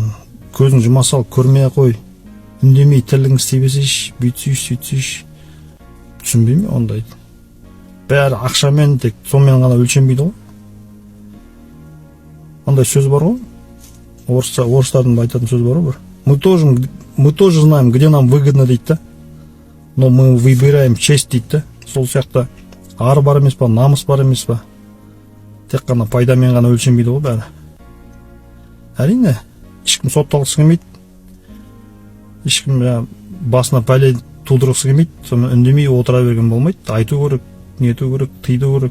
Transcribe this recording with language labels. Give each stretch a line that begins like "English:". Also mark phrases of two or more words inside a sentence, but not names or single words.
Kazakh: Көзің жұма сал, көрмей қой. Үндемей тірлігің істей берсейші, бүйтсейші, сөйтсейші. Түсінбейме ондайды. Бәрі ақшамен тек сонымен ғана өлшенбейді ғой. Ондай сөз бар ғой. Орыстардың айтатын сөз бар ғой.
Russian: Мы тоже знаем, где нам выгодно
Kazakh: дейді да.
Russian: Но мы выбираем честь
Kazakh: дейді да. Сол сияқты ар бар емес па, намыс бар емес па. Тек қана пайдамен ғана өлшенбейді ғой бәрі. Әрине, ешкім сотталғысы келмейді. Ешкім басына пәле тудырғысы келмейді. Сонымен үндемей отыра берген болмайды. Айту керек, нету керек, тыйду керек.